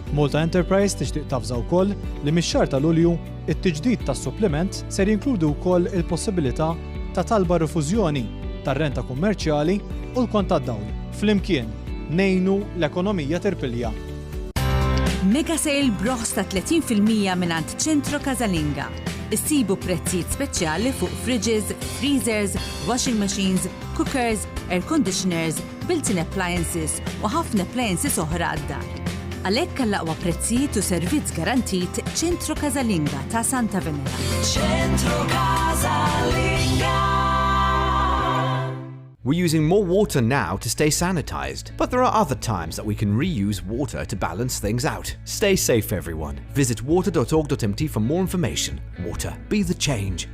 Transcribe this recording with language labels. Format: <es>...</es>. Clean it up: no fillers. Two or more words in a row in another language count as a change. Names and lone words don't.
<mt>Malta Enterprise tixtieq tafża wkoll li mix-xahar ta' Lulju it-tiġdid tas-supplement ser jinkludi wkoll il-possibilità ta' talba rifużjoni tar-renta kummerċjali u l-kont tad-dawl. Flimkien ngħinu l-ekonomija tirpilja.</mt> <en>Mega sale</en> <mt>broħs ta' 30% mingħand ċentro Casalinga. Issibu prezzijiet speċjali fuq</mt> <en>fridges, freezers, washing machines, cookers, air conditioners, built-in appliances</en> <mt>u ħafna appliances oħra għad-dar. Għalhekk għall-aqwa prezzijiet u servizz garantit ċentro Casalinga ta' Santa Venera. Ċentro Casalinga.</mt> <en>We're using more water now to stay sanitized, but there are other times that we can reuse water to balance things out. Stay safe, everyone. Visit water.org.mt for more information. Water, be the change.</en>